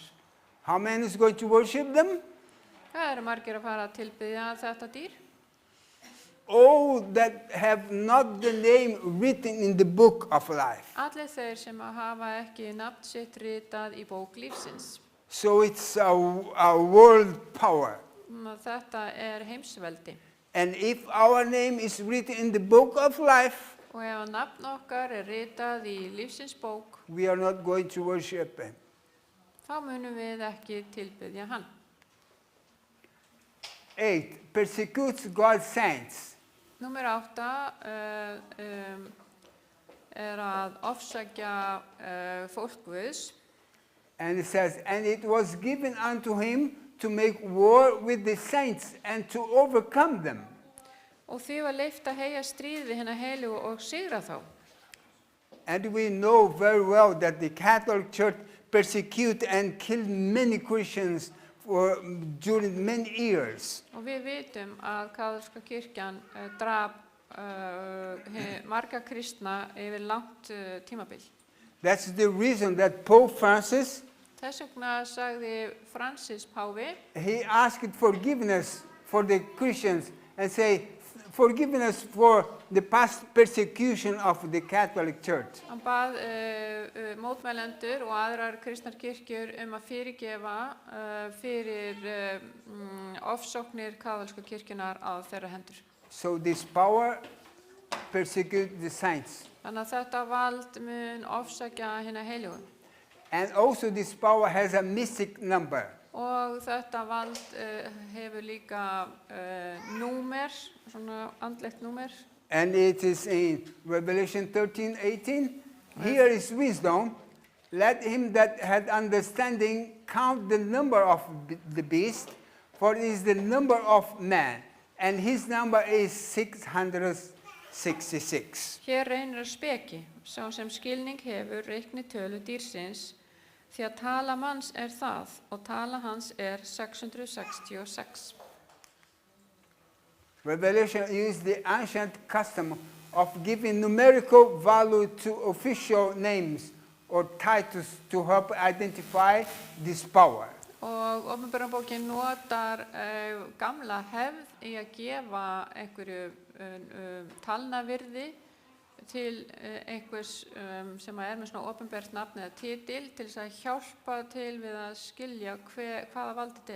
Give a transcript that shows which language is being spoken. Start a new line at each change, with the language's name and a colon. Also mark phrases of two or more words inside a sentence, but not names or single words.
English: How many is going to worship them?
Icelandic: Hvað margir að fara að tilbiðja þetta dýr?
English: All that have not the name written in the book of life.
Icelandic: Allir þeir sem hafa ekki nafn sitt ritað í bók lífsins.
English: So it's a world power.
Icelandic: Þetta heimsveldi.
English: And if our name is written in the book of life,
Icelandic: Og ef nafn okkar ritað í lífsins bók,
English: we are not going to worship him.
Icelandic: þá munum við ekki tilbiðja hann.
English: 8. Persecutes God's saints.
Icelandic: Númer 8 að ofsækja fólk Guðs.
English: And it says, and it was given unto him to make war with the saints and to overcome them.
Icelandic: Og því var leyft að heyja stríð við hina heilugu og sigra þá.
English: And we know very well that the Catholic Church persecuted and killed many Christians during many years.
Icelandic: Og við vitum að kaþólska kirkjan drap marga kristna yfir langt tímabil.
English: That's the reason that Pope Francis,
Icelandic: Þess vegna sagði Francis páfi,
English: he asked forgiveness for the Christians and say, forgiveness for the past persecution of the Catholic Church.
Icelandic: hann bað mótmælendur og aðrar kristnar kirkjur að fyrirgefa fyrir ofsóknir kaþólsku kirkjunnar á þeirra hendur.
English: So this power persecutes the saints.
Icelandic: Þannig að þetta vald mun ofsækja hina heilugu.
English: And also this power has a mystic number.
Icelandic: Og þetta vald hefur líka númer, svona andlegt númer.
English: And it is in Revelation 13:18. Here is wisdom. Let him that had understanding count the number of the beast, for it is the number of man, and his number is 666.
Icelandic: Hér reynir að speki, sá sem skilning hefur reikni tölu dýrsins, því að tala manns það og tala hans 666.
English: Revelation used the ancient custom of giving numerical value to official names or titles to help identify this power.
Icelandic: Og Opinberunarbókin notar gamla hefð í að gefa einhverju talnavirði til einhvers sem með svona opinbert nafn eða titil til þess að hjálpa til við að skilja hvaða vald þetta